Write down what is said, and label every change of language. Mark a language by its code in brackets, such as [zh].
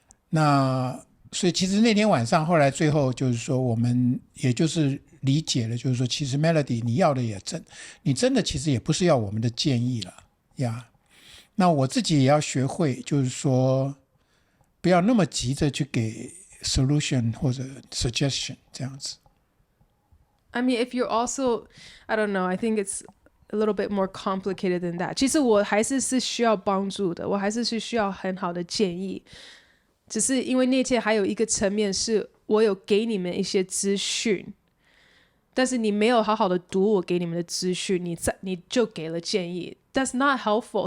[zh] 那所以其实那天晚上后来最后就是说我们也就是理解了，就是说其实 Melody 你要的你真的其实也不是要我们的建议了呀。那我自己也要学会，就是说不要那么急着去给solution 或者 suggestion 这样子。 [en] I mean, if you're also, I don't know, I think it's a little bit more complicated than that. [zh] 其实我还是需要帮助的，我还是需要很好的建议。只是因为那天还有一个层面是我有给你们一些资讯，但是你没有好好的读我给你们的资讯，你就给了建议。 [en] That's not helpful.